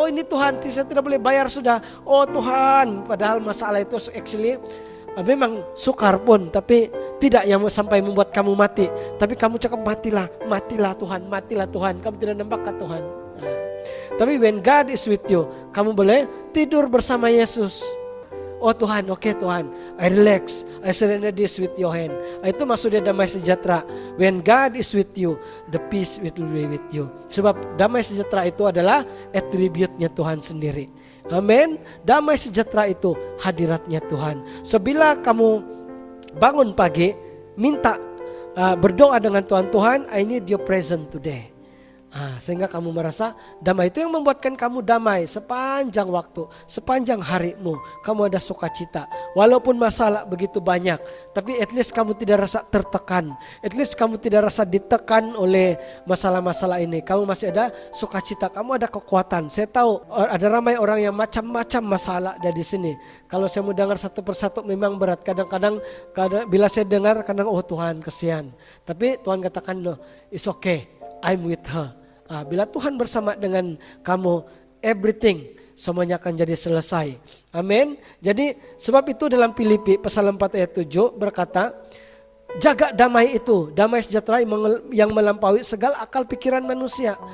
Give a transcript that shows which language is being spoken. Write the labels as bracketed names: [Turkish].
[Malay] Ini Tuhan, saya tidak boleh bayar sudah. Tuhan, padahal masalah itu actually memang sukar pun, tapi tidak yang sampai membuat kamu mati. Tapi kamu cakap, matilah Tuhan, matilah Tuhan. Kamu tidak nampak ke Tuhan. Tapi [English] when God is with you, [Malay] kamu boleh tidur bersama Yesus. Tuhan, oke Tuhan, [English] I relax, I surrender this with your hand. [Malay] Itu maksudnya damai sejahtera. [English] When God is with you, [Malay] the peace will be with you. Sebab damai sejahtera itu adalah attribute-nya Tuhan sendiri. Amin. Damai sejahtera itu hadiratnya Tuhan. Sebila kamu bangun pagi, minta berdoa dengan Tuhan, [English] I need your presence today. [Malay] Sehingga kamu merasa damai. Itu yang membuatkan kamu damai sepanjang waktu, sepanjang harimu. Kamu ada sukacita. Walaupun masalah begitu banyak, tapi [English] at least [Malay] kamu tidak rasa tertekan. [English] At least [Malay] kamu tidak rasa ditekan oleh masalah-masalah ini. Kamu masih ada sukacita, kamu ada kekuatan. Saya tahu ada ramai orang yang macam-macam masalah ada di sini. Kalau saya mau dengar satu persatu memang berat. Kadang-kadang bila saya dengar, kadang oh Tuhan kesian. Tapi Tuhan katakan [English] no, it's okay, I'm with her. [Malay] Bila Tuhan bersama dengan kamu, everything semuanya akan jadi selesai. Amin. Jadi sebab itu dalam Filipi pasal 4 ayat 7 berkata, jaga damai itu, damai sejahtera yang melampaui segala akal pikiran manusia.